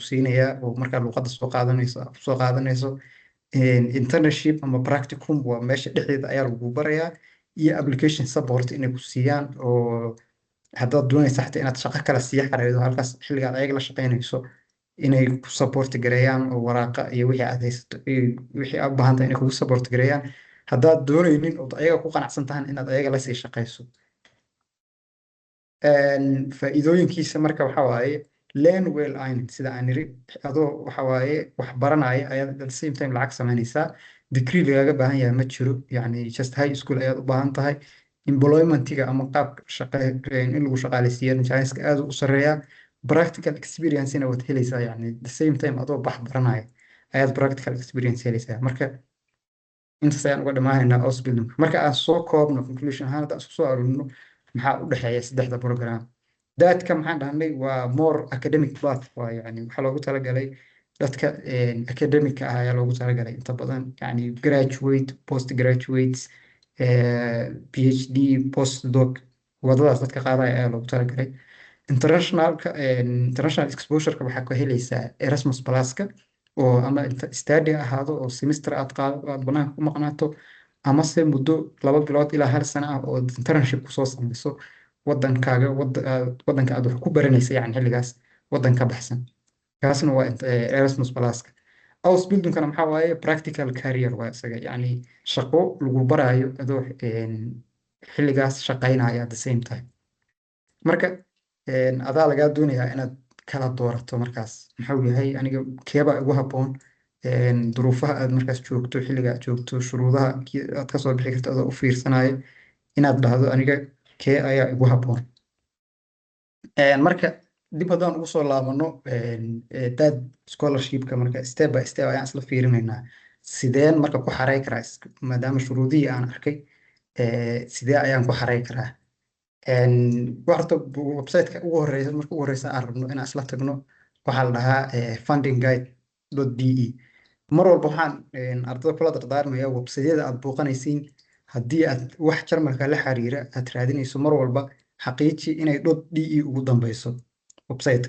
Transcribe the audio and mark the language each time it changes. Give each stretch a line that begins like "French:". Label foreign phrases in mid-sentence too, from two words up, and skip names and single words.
Somali: siinayaa oo markaad luqadda soo qaadanayso internship ama practicum waa meesha dhexdeeda ayaa lagu barayaa iyo
English: application support
Somali: inay ku siiyaan oo haddaad doonaysa xataa inaad shaqo kale sii xareydo halkaas xilligaad ayaga la shaqeynayso inay ku support gareeyaan oo waraaqa iyo wixii aad haysato wixii aad u baahan tahay inay kugu support gareeyaan haddaad doonaynin ood ayaga ku qanacsan tahan inaad ayaga la sii shaqeyso faa'iidooyinkiisa marka waxa waaye
English: learn well earning
Somali: sida aan niri adoo waxa waaye wax baranaya ayaad
English: at the same time
Somali: lacag samaynaysaa degree lagaga baahan yahay ma jiro yani
English: just high school
Somali: ayaad u baahan tahay employmentiga ama qaabka in lagu shaqaaleysiiyo chanceska aad u sareeyaa
English: practical experience-na
Somali: waad helaysaa yani
English: the same
Somali: time adoo bax baranaya ayaad
English: practical experience
Somali: helaysaa marka intaas ayaan uga dhammaanaynaa ausbildung marka aan soo koobno conclusion ahaan haddaan isku soo aruurino maxaa u dhexeeya saddexda program daadka maxaan dhahnay waa
English: more academic path
Somali: waa yani waxaa loogu talagalay dadka academic ah ayaa loogu talagalay inta badan yani
English: graduate post graduates PhD postdoc
Somali: wadadaas dadka qaadaya ayaa loogu talagalay
English: international exposure-ka
Somali: waxaa ka helaysaa Erasmus Plus-ka oo ama study ahaado oo semester aad banaanka ku maqnaato ama se muddo 2 bilood ilaa 1 sano ah oo internship kusoo samayso wadankaaga wadanka aad wax ku baranaysa yani xilligaas wadan ka baxsan kaasna waa Erasmus Plus-ka ausbildungkana maxaa waaye
English: practical career
Somali: waa isaga yani shaqo lagu baraayo adoo xilligaas shaqaynaya
English: at the same time
Somali: marka adaa lagaa doonayaa inaad kala doorato markaas maxuu yahay aniga keebaa ugu habboon duruufaha aad markaas joogto xilliga aad joogto shuruudaha aad kasoo bixi karto adoo u fiirsanayo inaad dhahdo aniga kee ayaa igu habboon. Marka dib haddaan ugu soo laabano dad scholarshipka marka
English: step by step
Somali: ayaan isla fiirinaynaa sideen marka ku xarey karaa maadaama shuruudihii aan arkay sidee ayaan ku xarey karaa. horta website-ka ugu horeysa marka ugu horeysa aan rabno inaan isla tagno waxaa la dhahaa fundingguide.de. mar walba waxaan ardada kula dardaarmaya website-yada aad booqanaysiin haddii aad wax jarmalka la xiriira aad raadinayso mar walba xaqiiji inay .de ugu dambeyso website-ka.